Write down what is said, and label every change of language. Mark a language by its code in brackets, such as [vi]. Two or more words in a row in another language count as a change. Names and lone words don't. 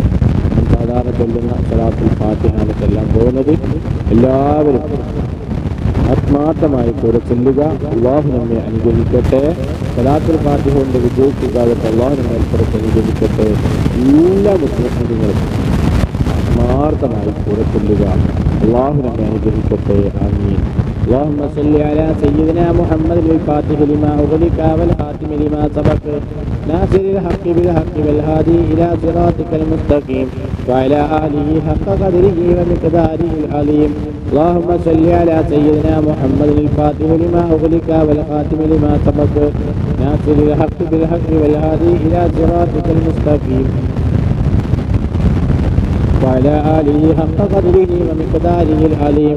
[ml] സാധാരണ ചൊല്ലുന്ന സ്വലാത്തുൽ ഫാത്തിഹ എല്ലാം പോകുന്നത് എല്ലാവരും ആത്മാർത്ഥമായി കൂടെ ചെല്ലുക. അള്ളാഹു നമ്മെ അനുഗ്രഹിക്കട്ടെ. സലാത്തുൽ ഫാത്തിഹ കൊണ്ട് വിജയിക്കാതെ അള്ളാഹു നമ്മെ പുറത്ത് അനുഗ്രഹിക്കട്ടെ. എല്ലാ മുസ്ലിങ്ങളും ആത്മാർത്ഥമായി കൂടെ ചെല്ലുക. അള്ളാഹു നമ്മെ അനുഗ്രഹിക്കട്ടെ. ആമീൻ. [ar] اللهم صل على سيدنا محمد الفاتح لما أغلق والخاتم لما سبق ناصر الحق بالحق والهادي إلى صراطك المستقيم وعلى آله حق قدره ومقداره العظيم. اللهم صل على سيدنا محمد الفاتح لما أغلق والخاتم لما سبق ناصر الحق بالحق والهادي إلى صراطك المستقيم وعلى آله حق قدره ومقداره العظيم.